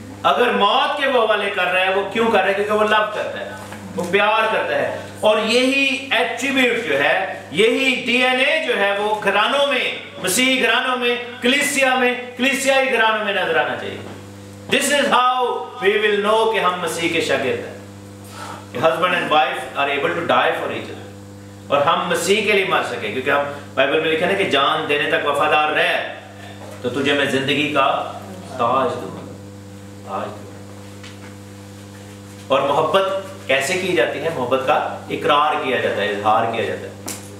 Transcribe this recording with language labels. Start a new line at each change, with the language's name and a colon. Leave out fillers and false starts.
Urdu: اگر موت کے وہ حوالے کر رہا ہے، وہ کیوں کر رہا ہے؟ کیونکہ وہ لو کرتا ہے، وہ پیار کرتا ہے. اور یہی ایٹریبیوٹ جو ہے، یہی ڈی این اے جو ہے وہ گھرانوں میں، مسیحی گھرانوں میں، کلیسیائی گھرانوں میں نظر آنا چاہیے.
English: This is how we will know
Urdu: کہ ہم مسیح کے شاگرد ہیں.
English: Husband and wife are able to die for each other.
Urdu: اور ہم مسیح کے لیے مر سکیں، کیونکہ ہم بائبل میں لکھا ہے کہ جان دینے تک وفادار رہ تو تجھے میں زندگی کا تاج دوں گا. اور محبت کیسے کی جاتی ہے؟ محبت کا اقرار کیا جاتا ہے، اظہار کیا جاتا ہے.